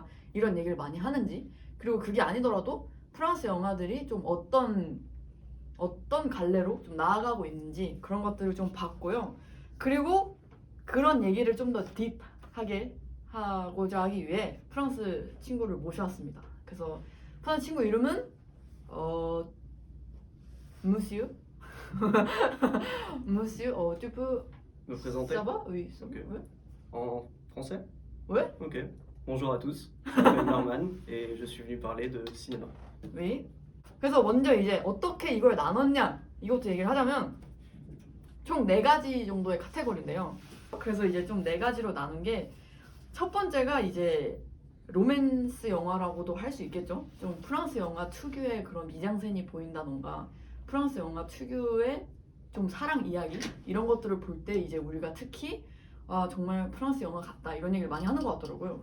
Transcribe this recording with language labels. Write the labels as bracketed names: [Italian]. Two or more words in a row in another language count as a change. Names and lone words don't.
[Korean] 이런 얘기를 많이 하는지. 그리고 그게 아니더라도 프랑스 영화들이 좀 어떤 갈래로 좀 나아가고 있는지 그런 것들을 좀 봤고요. 그리고 그런 얘기를 좀 더 딥하게 하고자 하기 위해 프랑스 친구를 모셔왔습니다. 그래서 프랑스 친구 이름은 Monsieur. [French] Monsieur, tu peux Me présenter? Ça va? Oui, ça Ok. va. Ouais. En français? Ouais. Ok. Bonjour à tous, je m'appelle Norman et je suis venu parler de cinéma. Oui. [Korean] 그래서 먼저 이제 어떻게 이걸 나눴냐 이것도 얘기를 하자면 총 4가지 정도의 카테고리인데요. 그래서 이제 좀 4가지로 나눈 게 첫 번째가 이제 로맨스 영화라고도 할 수 있겠죠. 좀 프랑스 영화 특유의 그런 미장센이 보인다던가 프랑스 영화 특유의 좀 사랑 이야기 이런 것들을 볼 때 이제 우리가 특히 정말 프랑스 영화 같다 이런 얘기를 많이 하는 것 같더라고요.